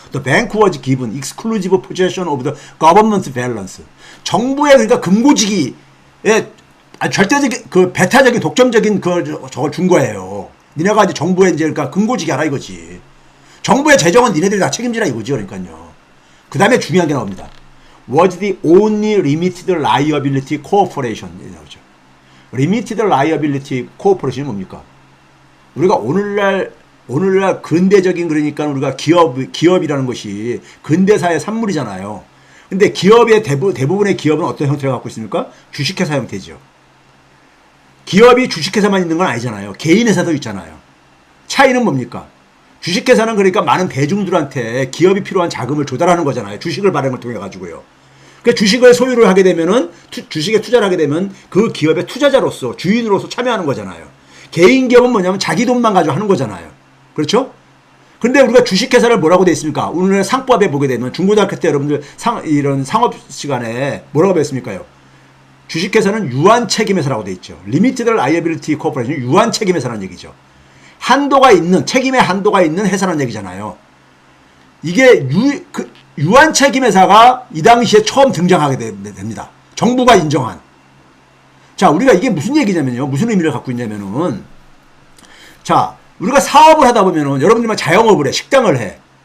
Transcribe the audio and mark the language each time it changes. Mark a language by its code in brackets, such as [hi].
[en] The bank was given exclusive possession of the government balance. [ko] 정부의 그러니까 금고지기에 절대적인 배타적인 독점적인 저걸 준 거예요. 니네가 이제 정부의 이제 그러니까 금고지기 하라 이거지. 정부의 재정은 니네들이 다 책임지라 이거죠. 그러니까요. 그 다음에 중요한 게 나옵니다. [en] Was the only limited liability corporation. [ko] 나오죠. limited liability corporation 이 뭡니까? 우리가 오늘날 근대적인 그러니까 우리가 기업이라는 것이 근대사의 산물이잖아요. 근데 기업의 대부분의 기업은 어떤 형태를 갖고 있습니까? 주식회사 형태죠. 기업이 주식회사만 있는 건 아니잖아요. 개인회사도 있잖아요. 차이는 뭡니까? 주식회사는 그러니까 많은 대중들한테 기업이 필요한 자금을 조달하는 거잖아요. 주식을 발행을 통해 가지고요. 그 주식을 소유를 하게 되면은 주식에 투자를 하게 되면 그 기업의 투자자로서 주인으로서 참여하는 거잖아요. 개인 기업은 뭐냐면 자기 돈만 가지고 하는 거잖아요. 그렇죠? 근데 우리가 주식회사를 뭐라고 돼 있습니까? 오늘 상법에 보게 되면 중고등학교 때 여러분들 이런 상업 시간에 뭐라고 배웠습니까요? 주식회사는 유한책임회사라고 돼 있죠. [en] Limited Liability Corporation, [ko] 유한책임회사라는 얘기죠. 한도가 있는, 책임의 한도가 있는 회사라는 얘기잖아요. 이게 유한책임회사가 이 당시에 처음 등장하게 됩니다. 정부가 인정한. 자, 우리가 이게 무슨 얘기냐면요. 무슨 의미를 갖고 있냐면은, 자, 우리가 사업을 하다 보면은 여러분들만 자영업을 해. 식당을 해.